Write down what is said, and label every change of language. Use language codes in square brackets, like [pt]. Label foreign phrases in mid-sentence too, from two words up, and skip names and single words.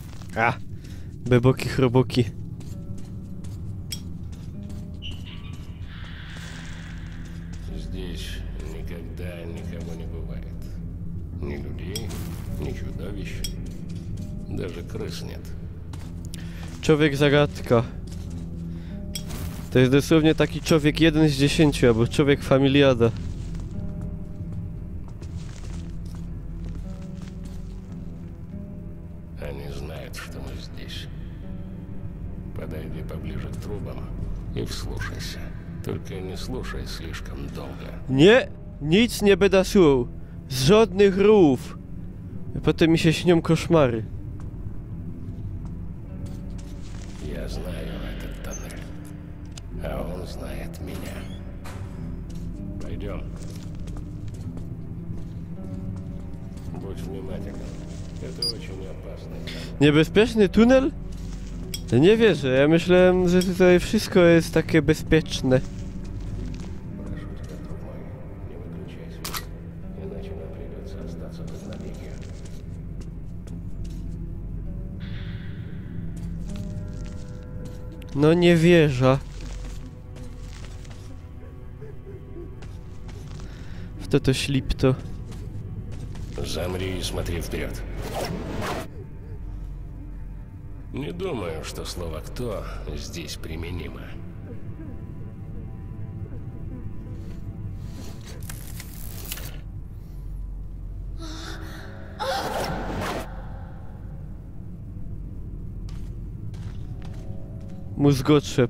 [pl] A! Beboki, chroboki. [ru] Здесь никогда никого не бывает. Ни людей, ни чудовищ, даже крыс нет. [pl] Człowiek zagadka. To jest dosłownie taki człowiek 1 z 10, albo człowiek familiada. [ru] Они знают, что мы здесь. Подойди поближе к трубам и вслушайся. Только не слушай слишком долго. [pl] Nie! Nic nie będę słuchał. Z żadnych rów. Potem mi się śnią koszmary. [ru] Я знаю этот тоннель, а он знает меня. Пойдем. Будь внимателен. Это очень опасный тоннель. [pl] Niebezpieczny tunel? Nie wierzę, ja myślałem, że tutaj wszystko jest takie bezpieczne. [ru] Прошу тебя, друг мой, не выключай свет, иначе нам придется остаться тут навеки. [pl] No nie wierzę. W to ślipto. [ru] Замри и смотри вперед. Не думаю, что слово «кто» здесь применимо. [pl] Mózgotrzep.